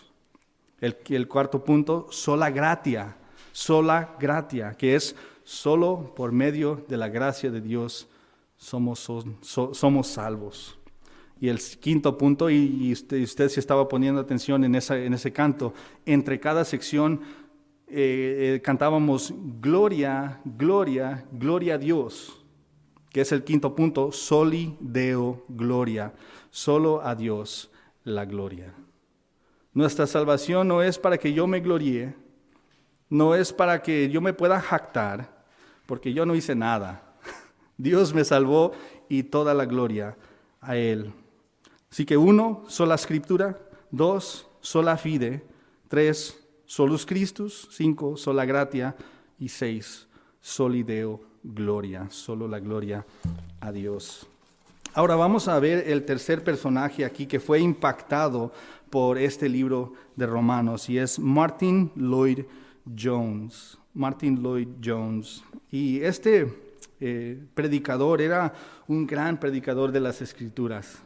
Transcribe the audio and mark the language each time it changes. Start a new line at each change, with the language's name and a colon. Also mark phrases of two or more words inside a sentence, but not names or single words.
Spanish: El cuarto punto,
Latin: sola gratia,
Spanish: que es solo por medio de la gracia de Dios somos salvos. Y el quinto punto, y usted si estaba poniendo atención en ese canto, entre cada sección cantábamos gloria, gloria, gloria a Dios, que es el quinto punto,
Latin: soli Deo gloria,
Spanish: solo a Dios la gloria. Nuestra salvación no es para que yo me gloríe, no es para que yo me pueda jactar, porque yo no hice nada. Dios me salvó y toda la gloria a Él. Así que 1, sola Escritura; 2,
Latin: sola fide; 3, solus Christus; 5, sola gratia; y 6, soli Deo gloria,
Spanish: solo la gloria a Dios. Ahora vamos a ver el tercer personaje aquí que fue impactado por este libro de Romanos, y es Martyn Lloyd-Jones. Martyn Lloyd-Jones. Y este predicador era un gran predicador de las Escrituras.